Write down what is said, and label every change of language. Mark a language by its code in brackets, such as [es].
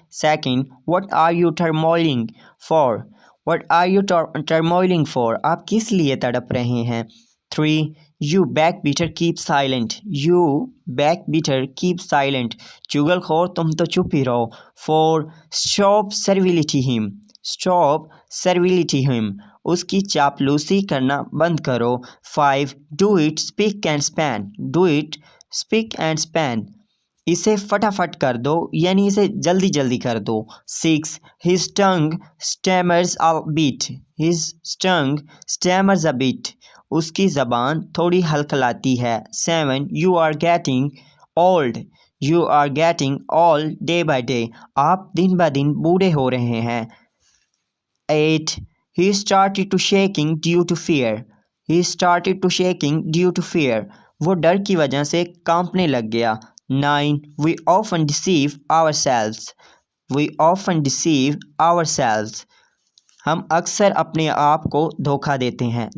[en] Second, what are you turmoiling for? What are you turmoiling for? [hi] आप किस लिए तड़प रहे हैं? 3. [en] You backbiter keep silent. You backbiter keep silent. [hi] चुगलखोर तुम तो चुप ही रहो. [en] 4. Stop servility him. Stop servility him. [hi] उसकी चापलूसी करना बंद करो. [en] 5. Do it speak and span. Do it speak and span. [hi] इसे फटाफट कर दो यानी इसे जल्दी जल्दी कर दो. [en] 6. His tongue stammers a bit. His tongue stammers a bit. [hi] उसकी ज़बान थोड़ी हलखलाती है. [en] 7. You are getting old. You are getting old day by day. [hi] आप दिन ब दिन बूढ़े हो रहे हैं. 8. [en] He started to shaking due to fear. He started to shaking due to fear. [hi] वो डर की वजह से कांपने लग गया. 9. [en] We often deceive ourselves. We often deceive ourselves. [hi] हम अक्सर अपने आप को धोखा देते हैं.